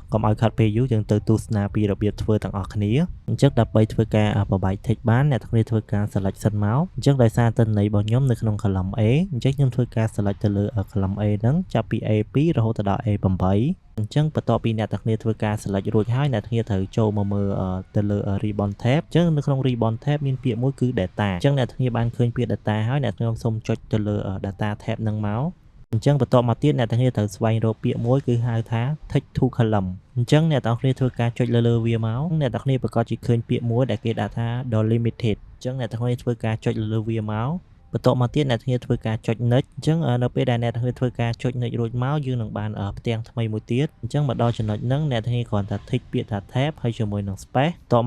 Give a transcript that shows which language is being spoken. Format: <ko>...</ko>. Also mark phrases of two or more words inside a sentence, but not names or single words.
<km>កុំឲ្យខាត់ពេលយូរយើងទៅទស្សនាពីរបៀបធ្វើទាំងអស់គ្នាអញ្ចឹងដើម្បីធ្វើការបបែក text បានអ្នកទាំងគ្នាធ្វើការ select សិនមកអញ្ចឹងដោយសារទិន្នន័យរបស់ខ្ញុំនៅក្នុង</km> <en>column A</en> <km>អញ្ចឹងខ្ញុំធ្វើការ select ទៅលើ</km> <en>column A</en> <km>ហ្នឹងចាប់ពី A2 រហូតដល់ A8 អញ្ចឹងបន្ទាប់ពីអ្នកទាំងគ្នាធ្វើការ select រួចហើយអ្នកទាំងគ្នាត្រូវចូលមកមើលទៅលើ</km> <en>ribbon tab</en> <km>អញ្ចឹងនៅក្នុង</km> <en>ribbon tab</en> <km>មានពាក្យ មួយគឺ data អញ្ចឹងអ្នកទាំងគ្នាបានឃើញពាក្យ data ហើយអ្នកខ្ញុំសូមចុចទៅលើ</km> <en>data tab</en> <km>ហ្នឹងមកអញ្ចឹងបន្ទាប់មកទៀតអ្នកទាំងគ្នាត្រូវស្វែងរកពាក្យមួយគឺហៅថា</km> <en>text to column</en> <km>អញ្ចឹងអ្នកទាំងគ្នាធ្វើការចុចលើវាមកអ្នកទាំងគ្នាប្រកាសជាឃើញពាក្យមួយដែលគេដាក់ថា delimited អញ្ចឹងអ្នកទាំងគ្នាធ្វើការចុច លើវាមកបន្ទាប់មកទៀតអ្នកទាំងគ្នាធ្វើការចុច next អញ្ចឹងនៅពេលដែលអ្នកទាំងគ្នាធ្វើការចុច next រួចមកយើងនឹងបានផ្ទាំងថ្មីមួយទៀតអញ្ចឹងមកដល់ចំណុចហ្នឹងអ្នកទាំងគ្នាគ្រាន់តែ tick ពាក្យថា tab ហើយជាមួយនឹង space បន្ទាប់មក</km>